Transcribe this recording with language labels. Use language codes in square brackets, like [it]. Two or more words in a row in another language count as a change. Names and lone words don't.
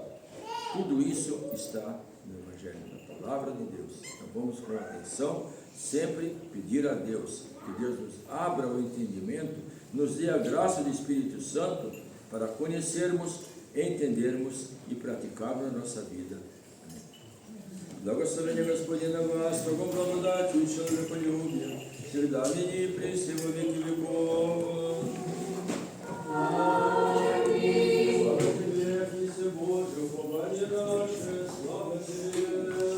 [pt] Tudo isso está no Evangelho, na Palavra de Deus. Então vamos com atenção, sempre pedir a Deus, que Deus nos abra o entendimento, nos dê a graça do Espírito Santo para conhecermos, entendermos e praticarmos na nossa vida. [cu] Благословение Господне на вас, Богом благодатью и человеколюбием, всегда ныне и присно во веки веков. Аминь. Слава Тебе, Христе Божий, упование наше, слава Тебе.